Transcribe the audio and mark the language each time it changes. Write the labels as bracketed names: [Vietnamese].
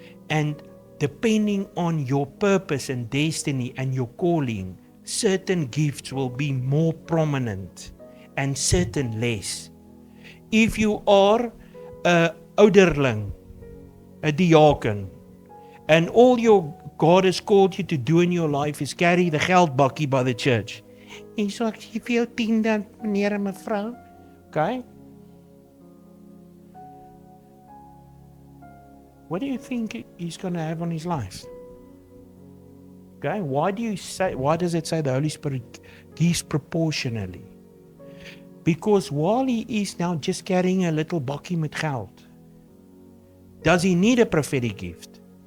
[English] And depending on your purpose and destiny and your calling, certain gifts will be more prominent and certain less. If you are a ouderling, a diaken, and all your God has called you to do in your life is carry the geldbakkie by the church. [Afrikaans] En so ek gee vir jou 10 meneer en mevrou. [English] Okay? What do you think he's going to have on his life? Okay? Why does it say the Holy Spirit gives proportionally? Because while he is now just carrying a little bakkie [Afrikaans] met geld, [English] does he need a prophetic gift?